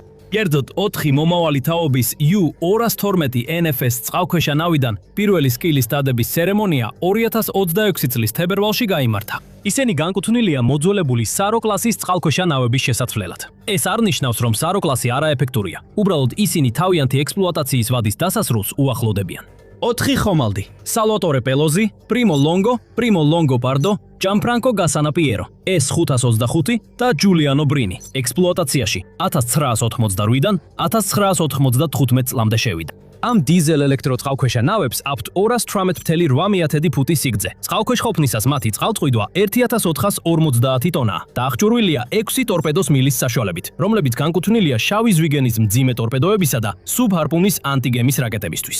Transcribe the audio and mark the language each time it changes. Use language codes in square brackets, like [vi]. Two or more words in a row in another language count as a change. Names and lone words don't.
[ka] კერძოდ 4 მომავალი თაობის U-212 NFS წყალქვეშა ნავიდან პირველი სკილის დადების ცერემონია 2026 წლის თებერვალში გაიმართა. ისინი განკუთვნილია მოძველებული სარო კლასის წყალქვეშა ნავების შესაცვლელად. ეს არ ნიშნავს, რომ სარო კლასი არაეფექტურია. უბრალოდ ისინი თავიანთი ექსპლუატაციის ვადის დასასრულს უახლოვდებიან. 4 ხომალდი: Salvatore Pelosi, Primo Longo Pardo, Gianfranco Gassana-Piero, S-525 და Giuliano Brini. ექსპლუატაციაში 1988-დან 1995 წლამდე შევიდა. ამ დიზელ ელექტროწყალქვეშა ნავებს აქვთ 218.8 ფუტი სიგრძე. წყალქვეშ ყოფნისას მათი წყალტყვიდვა 1450 ტონაა და აღჭურვილია 6 ტორპედოს მილის საშუალებით, რომლებიც განკუთვნილია შავი ზვიგენის მძიმე ტორპედოებისა და Sub-Harpoon-ის ანტიგემის რაკეტებისთვის.